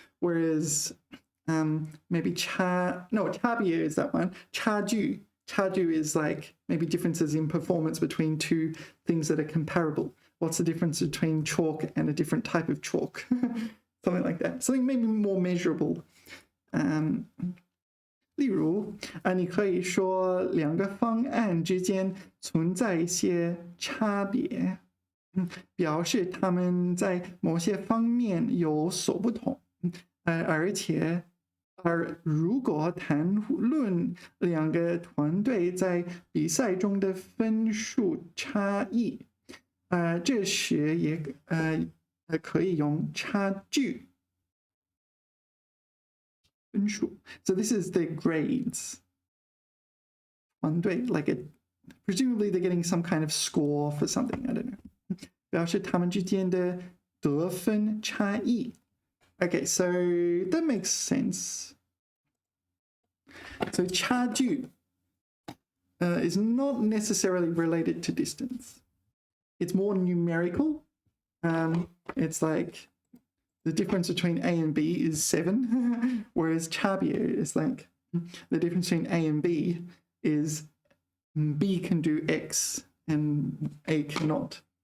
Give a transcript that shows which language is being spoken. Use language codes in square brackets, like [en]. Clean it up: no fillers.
[en] Whereas maybe 差别 is that one. 差距is like maybe differences in performance between two things that are comparable. What's the difference between chalk and a different type of chalk? Something like that. Something maybe more measurable. [zh] 例如你可以说两个方案之间存在一些差别，表示他们在某些方面有所不同，而如果谈论两个团队在比赛中的分数差异，这时也可以用差距。 [en] 分数。So this is the grades. 团队 like presumably they're getting some kind of score for something. I don't know. [zh] 表示他们之间的得分差异。 [en] Okay, so that makes sense. So 差距is not necessarily related to distance. It's more numerical. It's like the difference between A and B is 7, whereas 差别 is like the difference between A and B is B can do X and A cannot.